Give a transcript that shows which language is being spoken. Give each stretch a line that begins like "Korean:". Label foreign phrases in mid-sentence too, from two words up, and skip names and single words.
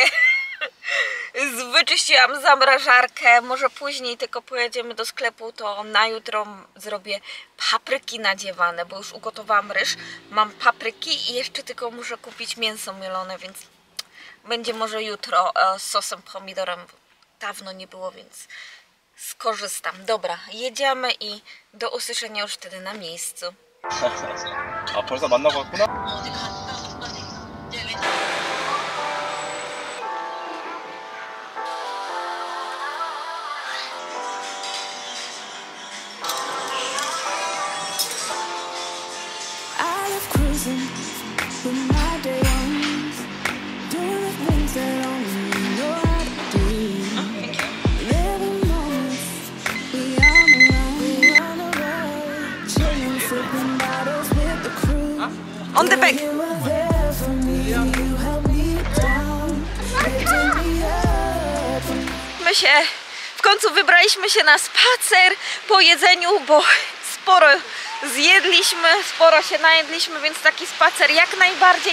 Polish: Wyczyściłam zamrażarkę, może później tylko pojedziemy do sklepu, to na jutro zrobię papryki nadziewane, bo już ugotowałam ryż, mam papryki i jeszcze tylko muszę kupić mięso mielone, więc będzie może jutro z sosem pomidorem, dawno nie było, więc skorzystam. Dobra, jedziemy i do usłyszenia już wtedy na miejscu.
Korean: A 벌써 만나고 왔구나?
English: On the back.
Polish: W końcu wybraliśmy się na spacer po jedzeniu, bo sporo zjedliśmy, sporo się najedliśmy, więc taki spacer jak najbardziej.